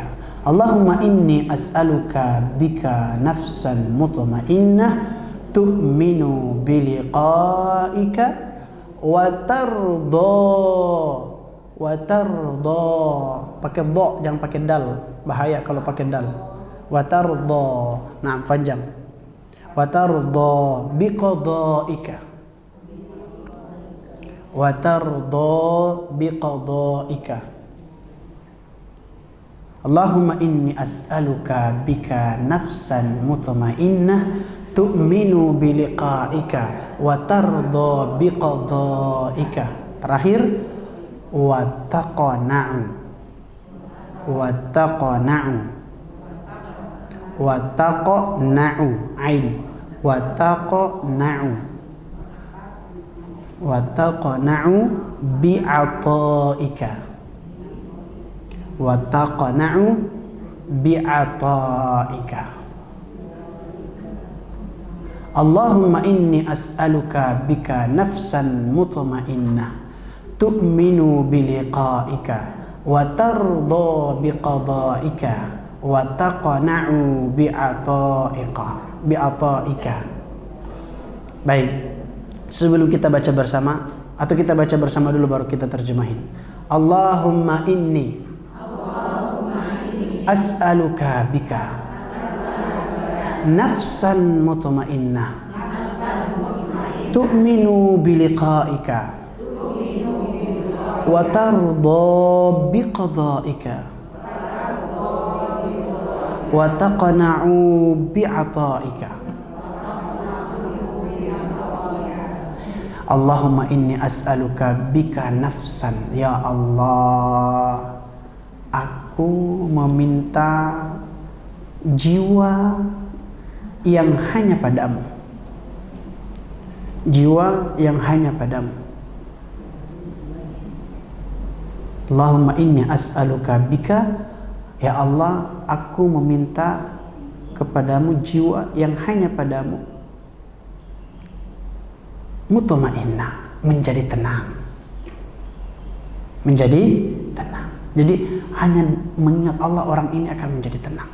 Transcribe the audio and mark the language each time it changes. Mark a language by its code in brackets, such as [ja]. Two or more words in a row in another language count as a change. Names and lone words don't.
[ar] اللهم إني أسألك بك نفسا مطمئنة تؤمن بلقائك وترضى. [id] Pakai do, jangan pakai dal. Bahaya kalau pakai dal. [ar] وترضى. [id] Nah, panjang. [ar] وترضى بقضائك. وترضى بقضائك. اللهم إني أسألك بك نفسا مطمئنة تؤمن بلقائك وترضى بقضائك. Terakhir وتقنع. وتقنع وتقنع عين. وتقنع وتقنع بعطائك. وتقنع بعطائك. اللهم إني أسألك بك نفسا مطمئنة تؤمن بلقائك وترضى بقضائك وتقنع بعطائك. [id] Baik, sebelum kita baca bersama, atau kita baca bersama dulu baru kita terjemahin. [ar] اللهم إني أسألك بك نفسا مطمئنة تؤمن بلقائك وترضى بقضائك وتقنع بعطائك. اللهم إني أسألك بك نفسا. [id] Ya Allah, aku meminta jiwa yang hanya padamu. Jiwa yang hanya padamu. [ar] اللهم إني أسألك بك. [id] Ya Allah, aku meminta kepadamu jiwa yang hanya padamu. Mutmainnah, menjadi tenang. Menjadi tenang. Jadi hanya mengingat Allah, orang ini akan menjadi tenang.